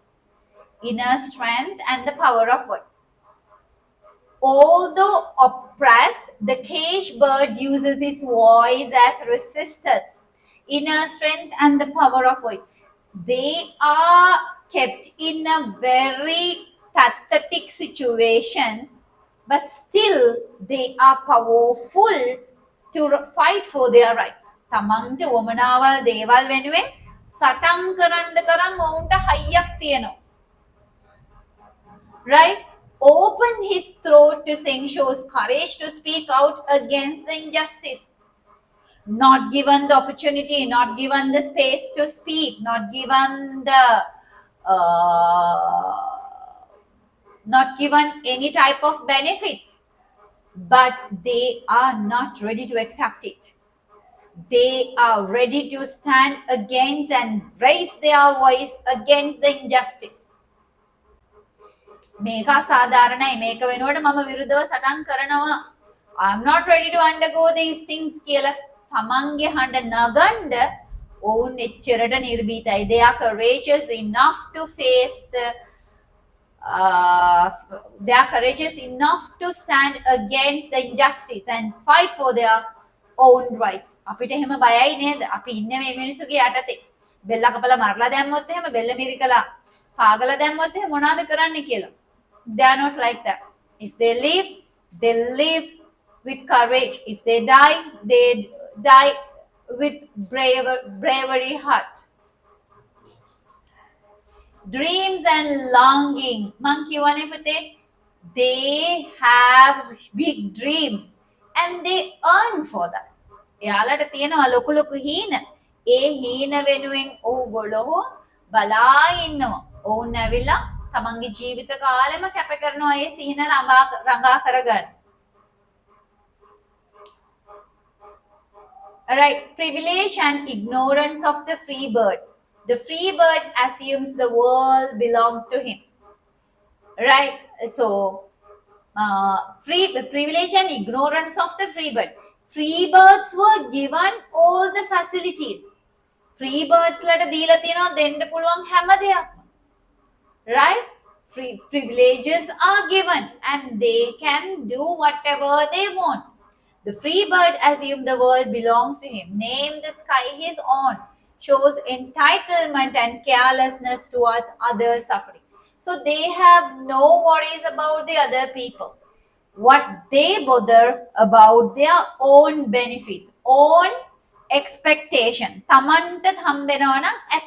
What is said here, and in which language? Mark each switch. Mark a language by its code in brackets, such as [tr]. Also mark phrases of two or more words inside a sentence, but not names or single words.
[en] Inner strength and the power of voice. Although oppressed, the caged bird uses his voice as resistance. Inner strength and the power of voice. They are kept in a very pathetic situations, but still they are powerful to fight for their rights. [si] තමන්ට වමනාවල් දේවල් වෙනුවෙන් සටන් කරන්න තරම් ඔවුන්ට හයියක් තියෙනවා. [en] Right? Open his throat to sing shows courage to speak out against the injustice. Not given the opportunity, not given the space to speak, not given the not given any type of benefits, but they are not ready to accept it. They are ready to stand against and raise their voice against the injustice. [si] මේක අසාධාරණයි, මේක වෙනුවට මම විරුද්ධව සටන් කරනවා, [en] I'm not ready to undergo these things [si] කියලා තමන්ගේ හඬ නගන්න ඔවුන් එච්චරට නිර්භීතයි. [en] They are courageous enough to face the they are courageous enough to stand against the injustice and fight for their own rights. [si] අපිට එහෙම බයයි නේද? අපි ඉන්නේ මේ මිනිස්සුගේ යටතේ. බෙල්ල කපලා මරලා දැම්මොත් එහෙම, බෙල්ල මිරිකලා පාගලා දැම්මොත් එහෙම මොනවද කරන්න කියලා. [en] They are not like that. If they live with courage. If they die with bravery heart. Dreams and longing. Monkey one they have big dreams and they earn for that. [si] එයාලට තියෙනවා ලොකු ලොකු හීන. ඒ හීන වෙනුවෙන් ඕගොල්ලෝ බලා ඉන්නවා. ඕන් ඇවිල්ලා තමන්ගේ ජීවිත කාලෙම කැප කරනවා ඒ සීන රඟා කරගන්න. [en] Alright, privilege and ignorance of the free bird. The free bird assumes the world belongs to him. Right? So, privilege and ignorance of the free bird. Free birds were given all the facilities. Free birds [si] ලට දීලා තියෙනවා දෙන්න පුළුවන් හැම දෙයක්ම. [en] Right? Privileges are given and they can do whatever they want. The free bird assumes the world belongs to him. Name the sky his own. Shows entitlement and carelessness towards others' suffering. So they have no worries about the other people. What they bother about their own benefits, own expectation. [si] තමන්ට හම්බෙනවා නම් ඇති.